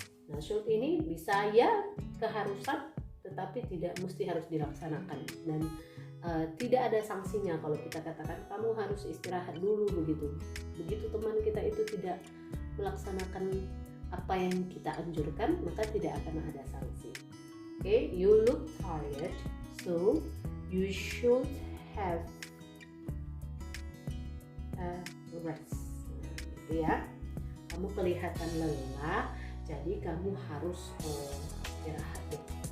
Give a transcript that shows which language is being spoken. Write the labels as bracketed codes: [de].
[id] Nah, should ini bisa ya keharusan tetapi tidak mesti harus dilaksanakan, dan tidak ada sanksinya kalau kita katakan kamu harus istirahat dulu begitu teman kita itu tidak melaksanakan apa yang kita anjurkan, maka tidak akan ada sanksi. [en] Okay, you look tired, so you should have a rest. [id] Gitu ya. Kamu kelihatan lelah, jadi kamu harus istirahat deh.